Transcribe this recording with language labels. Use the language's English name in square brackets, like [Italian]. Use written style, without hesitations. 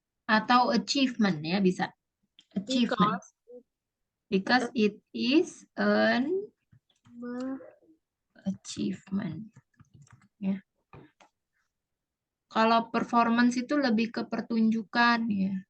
[Indonesian] atau achievement ya bisa. [English] Achievement. Because it is an achievement. [Indonesian] Ya. Kalau performance itu lebih ke pertunjukan ya.